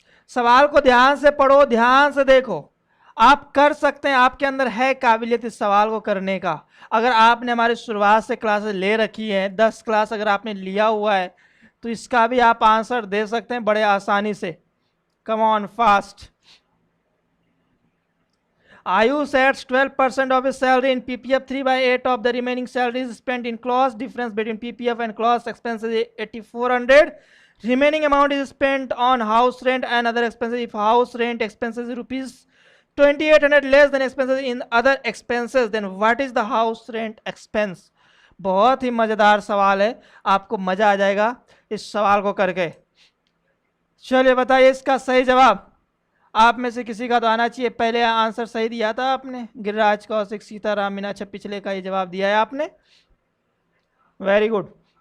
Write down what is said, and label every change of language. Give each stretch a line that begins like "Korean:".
Hindi: सवाल को ध्यान से पढ़ो, ध्यान से देखो, आप कर सकते हैं, आपके अंदर है काबिलियत इस सवाल को करने का। अगर आपने हमारी शुरुआत से क्लासेस ले रखी है, 10 क्लास अगर आपने लिया हुआ है तो इसका भी आप आंसर दे सकते हैं बड़े आसानी से।
English: Come on fast. Ayush adds 12% of his salary in PPF, 3/8 of the remaining salary is spent in clause. Difference between PPF and clause expenses is 8400. Remaining amount is spent on house rent and other expenses. If house rent expenses is rupees 2800 less than expenses in other expenses, then what is the house rent expense?
Hindi: बहुत ही मजेदार सवाल है, आपको मजा आ जाएगा इस सवाल को करके। चलिए बताइए इसका सही जवाब। आप में से किसी का तो आना चाहिए, पहले आंसर सही दिया था आपने, गिरिराज कौशिक, सीताराम मीनाक्षी, पिछले का ये जवाब दिया है आपने,
English: Very good.